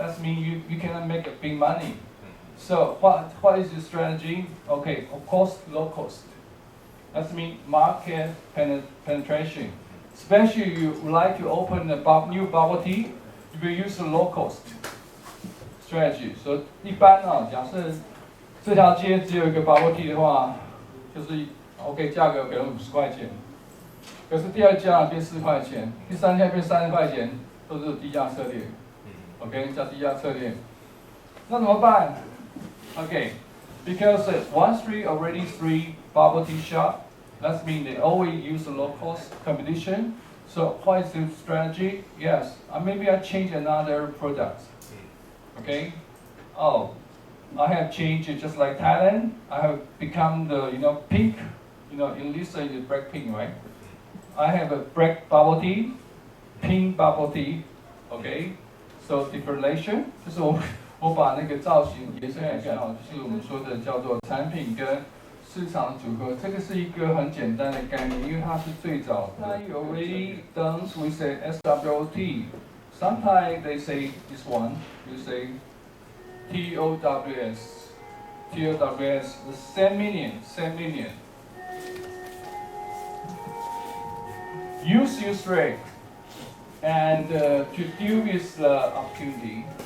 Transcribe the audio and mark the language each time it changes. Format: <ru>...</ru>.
<en>That means you cannot make a big money. So what is the strategy? Okay, of course, low cost. That means market penetration. Especially you would like to open a new bubble tea, you will use a low cost strategy.</en> <zh>So 一般啊，假设这条街只有一个 bubble tea 的话，就是 OK 价格给了50块钱，可是第二家变4块钱，第三家变30块钱，都是低价策略。 OK， 叫低价策略。那怎么办</zh> <en>？OK, because 1 3 already 3 bubble tea shop. That means they always use a low-cost competition. So what is the strategy? Yes, maybe I change another product. Okay. Oh, I have changed it just like Thailand. I have become the pink. In Lisa is black pink, right? I have a black bubble tea, pink bubble tea. Okay.</en> <zh>So differentiation 就是我把那个造型延伸一下，就是我们说的叫做产品跟市场组合，这个是一个很简单的概念，因为它是最早的。</zh> <en>You already done with the SWOT. Sometimes they say this one. You say TOWS. TOWS. The same meaning. Use your strength and to deal with the opportunity.</en>